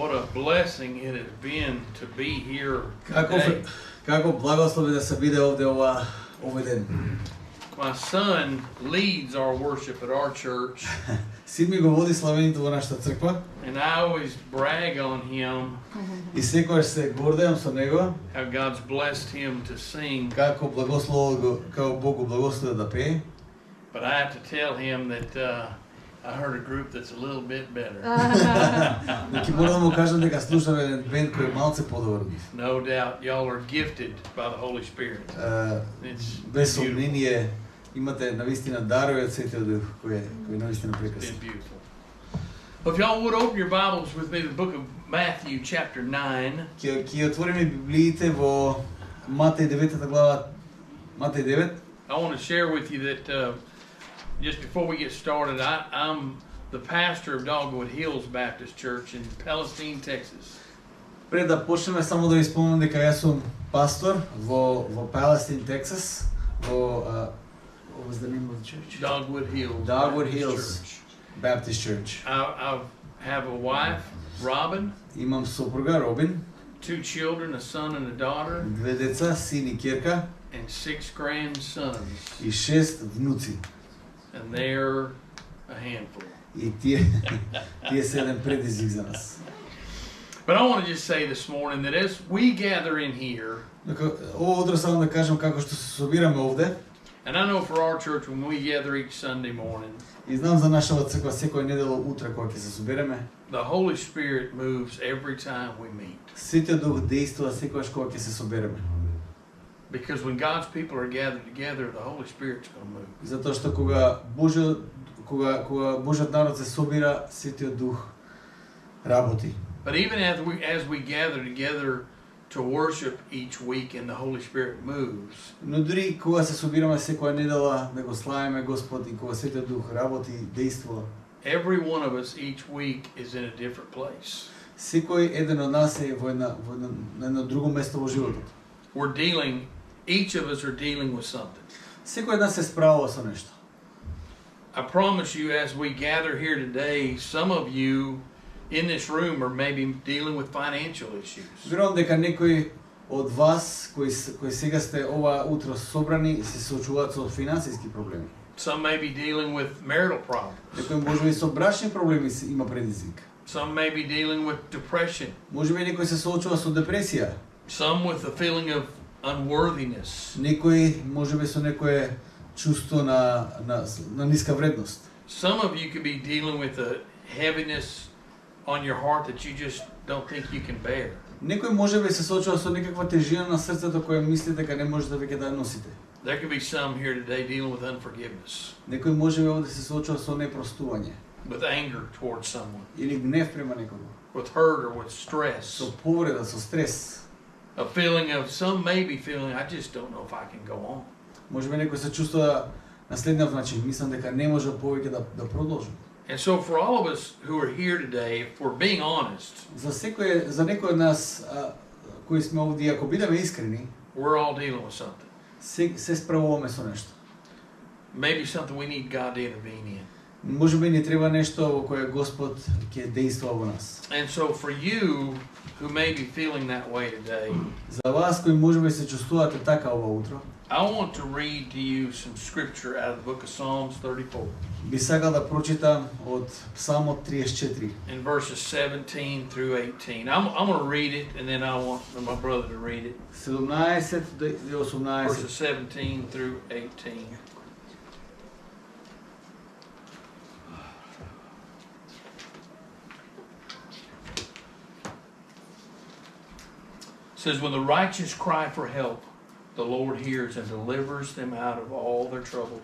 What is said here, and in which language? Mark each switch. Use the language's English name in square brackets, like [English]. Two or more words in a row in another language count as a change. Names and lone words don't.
[English] blessing it has been to be here today. [Macedonian] Како благослов е да се биде овде овој ден. [English] My son leads our worship at our church, [Macedonian] Син ми го води славењето во нашата црква [English] and I always brag on him [Macedonian] и секогаш се гордеам со него [English] how God's blessed him to sing. [Macedonian] како Бог го благословил да пее. [English] But I have to tell him that I heard a group that's a little bit better. [Macedonian] Но ќе морам да му кажам дека слушам еден бенд кој е малце подобар. [English] No doubt, y'all are gifted by the Holy Spirit. It's [Macedonian] Без [English] beautiful. [Macedonian] сомнение имате навистина дарови од Светиот Дух кој навистина [English] It's [Macedonian] прекрасен. [English] been beautiful. If y'all would open your Bibles with me, the book of Matthew, chapter 9. [Macedonian] Ќе отвориме Библиите во Матеј 9 глава, Матеј 9. [English] I want to share with you that just before we get started, I'm the pastor of Dogwood Hills Baptist Church in Palestine, Texas. [Macedonian] Пред да почнеме само да ви спомнам дека јас сум пастор во Palestine, Texas, во [English] what was the name of the church? Dogwood Hills. Dogwood Baptist Hills Church. Baptist Church. I have a wife, Robin, [Macedonian] Имам сопруга Робин, [English] 2 children, a son and a daughter, [Macedonian] 2 деца, син и ќерка [English] and 6 grandsons. [Macedonian] и 6 внуци. [English] And they're a handful. [Macedonian] И тие се еден предизвик за нас. [English] But I want to just say this morning that as we gather in here, [Macedonian] Ово утро само да кажам како што се собираме овде. [English] and I know for our church when we gather each Sunday morning, [Macedonian] И знам за нашата црква секоја недела утре кога ќе се собереме. [English] the Holy Spirit moves every time we meet. [Macedonian] Светиот Дух действува секогаш кога ќе се собереме. [English] Because when God's people are gathered together, the Holy Spirit's going to move. [Macedonian] Затоа што кога Божјиот народ се собира, Светиот Дух работи. [English] But even as we gather together to worship each week and the Holy Spirit moves, [Macedonian] Но дури кога се собираме секоја недела да го славиме Господ и кога Светиот Дух работи, действува, [English] every one of us each week is in a different place. [Macedonian] секој еден од нас е во едно друго место во животот. [English] Each of us are dealing with something. [Macedonian] Секој од нас се справува со нешто. [English] I promise you, as we gather here today, some of you in this room are maybe dealing with financial issues. [Macedonian] Верувам дека некои од вас кои сега сте ова утро собрани се соочуваат со финансиски проблеми. [English] Some may be dealing with marital problems. [Macedonian] Некој можеби со брачни проблеми има предизвик. [English] Some may be dealing with depression. [Macedonian] Можеби некој се соочува со депресија. [English] Some with a feeling of unworthiness. [Macedonian] Некој можеби со некое чувство на ниска вредност. [English] Some of you could be dealing with a heaviness on your heart that you just don't think you can bear. [Macedonian] Некој можеби се соочува со некаква тежина на срцето која мислите дека не можете веќе да ја носите. [English] There could be some here today dealing with unforgiveness, [Macedonian] Некој можеби овде се соочува со непростување [English] with anger towards someone, [Macedonian] или гнев према некого, [English] with hurt or with stress. [Macedonian] со повреда, со стрес. [English] A feeling of some may be feeling, I just don't know if I can go on. [Macedonian] Можеби некој се чувствува на следниот начин, мислам дека не може повеќе да продолжи. [English] And so for all of us who are here today, if we're being honest, [Macedonian] За некој од нас кои сме овде, ако бидеме искрени, [English] we're all dealing with something. [Macedonian] се справуваме со нешто. [English] Maybe something we need God to intervene in. [Macedonian] Можеби ни треба нешто во кое Господ ќе действува во нас. [English] And so for you who may be feeling that way today, [Macedonian] За вас кои можеби се чувствувате така ова утро, [English] I want to read to you some scripture out of the book of Psalms 34 [Macedonian] би сакал да прочитам од Псалмот 34. [English] in verses 17 through 18. I'm going to read it and then I want my brother to read it. [Macedonian] 17 до 18. [English] Verses 17 through 18. It says, when the righteous cry for help, the Lord hears and delivers them out of all their troubles.